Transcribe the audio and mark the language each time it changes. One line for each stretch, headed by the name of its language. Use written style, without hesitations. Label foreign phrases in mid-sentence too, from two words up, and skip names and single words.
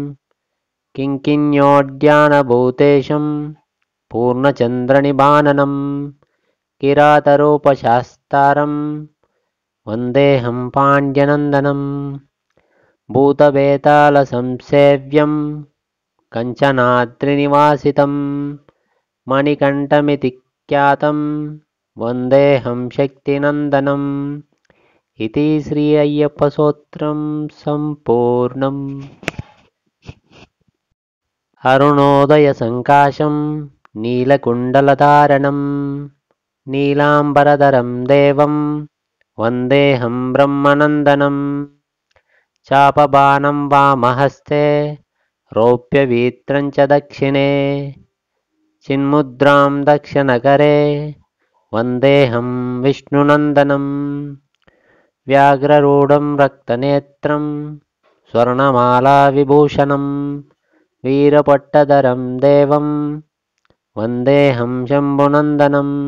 Sanskrit: కింకిణ్యోడ్యానభూతేశం పూర్ణచంద్రనిబాననం కిరాతరూపశాస్తారం వందేహం పాండ్యనందనం భూతబేతాళసంసేవ్యం కంచనాద్రినివాసితం మణికంఠమితి ఖ్యాతం వందేహం శక్తినందనం.
Telugu: ఇది శ్రీ అయ్యప్ప స్తోత్రం సంపూర్ణం.
Sanskrit: అరుణోదయ సంకాశం నీలకుండలధారణం नीलाम्बरधरं देवं वन्देऽहं ब्रह्मनन्दनं चापबाणं वामहस्ते रौप्यवीत्रं च दक्षिणे चिन्मुद्रां दक्षिणकरे वन्देऽहं विष्णुनन्दनं व्याघ्ररूढं रक्तनेत्रं स्वर्णमालाविभूषणं वीरपट्टधरं देवं वन्देऽहं शम्भुनन्दनं